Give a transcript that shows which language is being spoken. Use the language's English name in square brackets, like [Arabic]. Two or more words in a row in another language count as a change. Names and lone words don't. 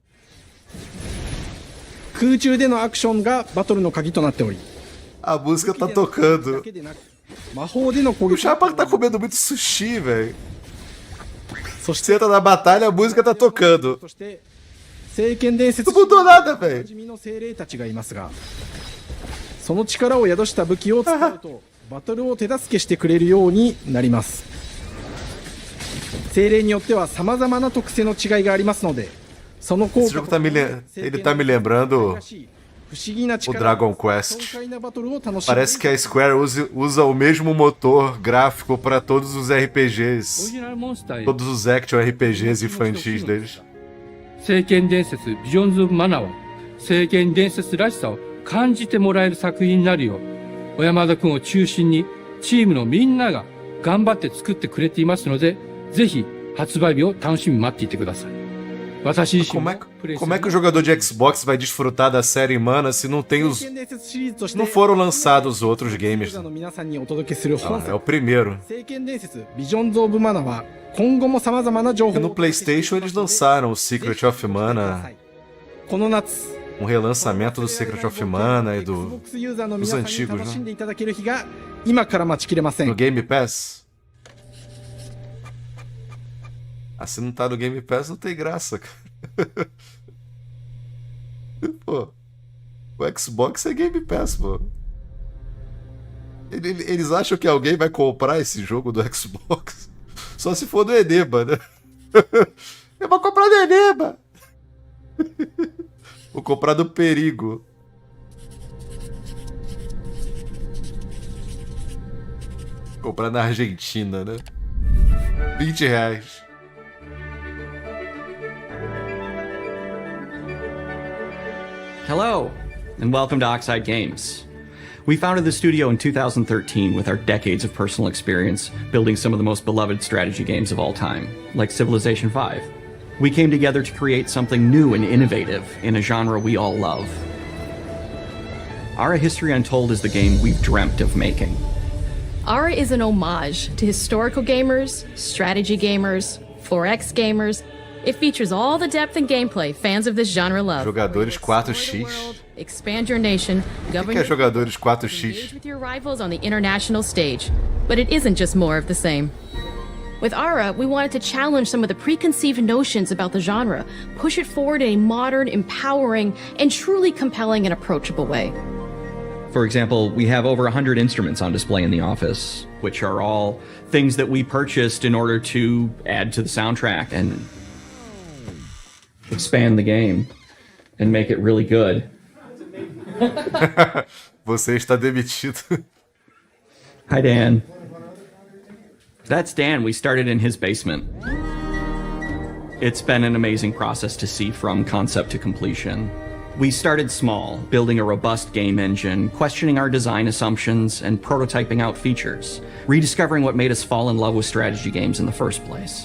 [Japanese] 空中でのアクションがバトルの鍵となっており、 [Portuguese] A música tá tocando. [Japanese] 魔法での攻撃 [Portuguese] O Chapa tá comendo muito sushi, velho. Você entra na batalha, a música tá tocando. [Japanese] 聖剣伝説 [Portuguese] Não mudou nada, velho. [Japanese] おなじみの精霊たちがいますが、その力を宿した武器を使うとバトルを手助けしてくれるようになります。精霊によっては様々な特性の違いがありますので、その効 [Portuguese] Esse [Japanese] 果 [Portuguese] jogo ele tá me lembrando [Japanese] 不思議な [Portuguese] o [Japanese] 力 [Portuguese] Dragon Quest. [Japanese] 爽快なバトルを楽しめる [Portuguese] Parece que a Square usa o mesmo motor gráfico para todos os RPGs. Todos os [English] action RPGs [Portuguese] infantis deles. [Japanese] 聖剣伝説ビジョンズ・オブ・マナーは聖剣伝説らしさを感じてもらえる作品になるよう、小山田君を中心にチームのみんなが頑張って作ってくれていますので、ぜひ発売日を楽しみに待っていてください。私自身も [Portuguese] Como é que o jogador de Xbox vai desfrutar da série Mana se não tem os. Não foram lançados outros games? Ah, é o primeiro. [Japanese] 聖剣伝説ビジョンズ・オブ・マナは今後も様々な情報 [Portuguese] E no PlayStation eles lançaram o Secret of Mana [Japanese] この夏 [Portuguese] Um relançamento do Secret of Mana e dos antigos, [Japanese] 楽しん [Portuguese] né? [Japanese] でいただける日が今から待ちきれません [Portuguese] No Game Pass? Ah, se não tá no Game Pass, não tem graça, cara. Pô, o Xbox é Game Pass, pô. Eles acham que alguém vai comprar esse jogo do Xbox? Só se for do Eneba, né? Eu vou comprar do Eneba! Vou comprar do Perigo. Comprar na Argentina, né? R$20. [English] Hello, and welcome to Oxide Games. We founded the studio in 2013 with our decades of personal experience building some of the most beloved strategy games of all time, like Civilization V. We came together to create something new and innovative in a genre we all love. Ara History Untold is the game we've dreamt of making. Ara is an homage to historical gamers, strategy gamers, 4X gamers. It features all the depth and gameplay fans of this genre love. [Portuguese] Jogadores 4X. [English] Expand your nation, govern [Portuguese] O que é jogadores [English] engage [Portuguese] 4X? [English] with your rivals on the international stage. But it isn't just more of the same. With Ara, we wanted to challenge some of the preconceived notions about the genre, push it forward in a modern, empowering, and truly compelling and approachable way. For example, we have over 100 instruments on display in the office, which are all things that we purchased in order to add to the soundtrack and expand the game and make it really good. [Portuguese] Você está demitido. [English] Hi, Dan. That's Dan. We started in his basement. It's been an amazing process to see from concept to completion. We started small, building a robust game engine, questioning our design assumptions, and prototyping out features, rediscovering what made us fall in love with strategy games in the first place.